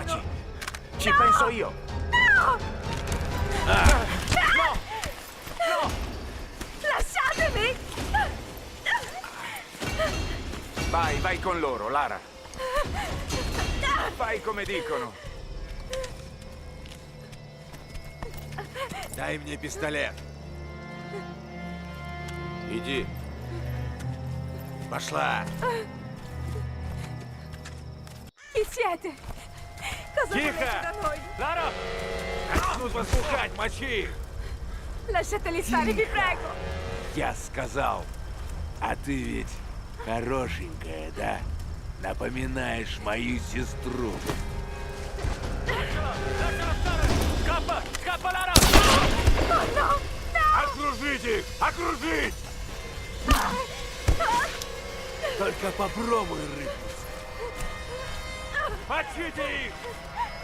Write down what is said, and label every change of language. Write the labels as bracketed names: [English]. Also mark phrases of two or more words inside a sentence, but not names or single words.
[Italian] Taci. Ci penso io. No! No! Lasciatemi! Vai con loro, Lara. Fai come dicono. [Russian] Дай мне пистолет. Иди. Пошла. [Italian] Chi siete? Cosa volete [Russian] Тихо! [Italian] da noi? [Russian] Лара! Начнут вас пухать, мочи их! [Italian] Lasciateli stare, vi prego! [Russian] Я сказал. А ты ведь хорошенькая, да? Напоминаешь мою сестру. [Italian] Scappa! Scappa, Lara! Oh no! [Russian] Окружить их! Окружить! Только попробуй рыпнуться. Мочите их!